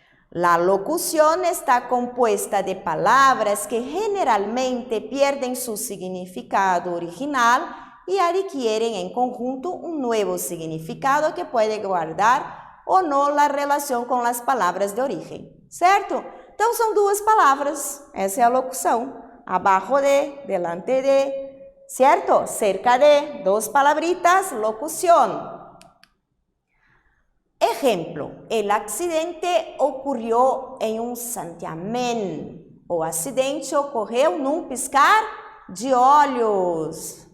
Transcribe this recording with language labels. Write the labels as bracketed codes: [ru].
[es] La locución está compuesta de palabras que generalmente pierden su significado original y adquieren en conjunto un nuevo significado que puede guardar o no la relación con las palabras de origen, [pt] certo? Então, são 2 palavras, essa é a locução, abaixo de, delante de, certo? [es] Cerca de, 2 palabritas, locución. Ejemplo, el accidente ocurrió en un santiamén. [pt] O acidente ocorreu num piscar de olhos.